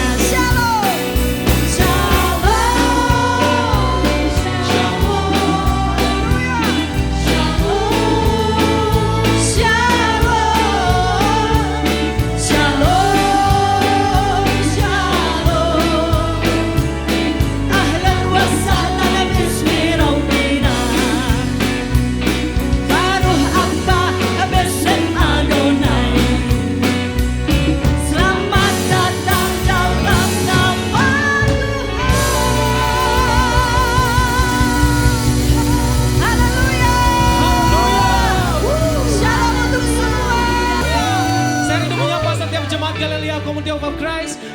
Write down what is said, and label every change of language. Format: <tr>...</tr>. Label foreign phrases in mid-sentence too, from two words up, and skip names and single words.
<he>שלום, שלום, שלום, שלום.</he> <ar>أهلا وسهلا باسم ربنا.</ar> <he>ברוך הבא בשם אדוני.</he> <id>Selamat datang dalam nama Tuhan. Haleluya. Shalom untuk semua. Saya rindu menyapa setiap jemaat Galilea Community of Christ.</id>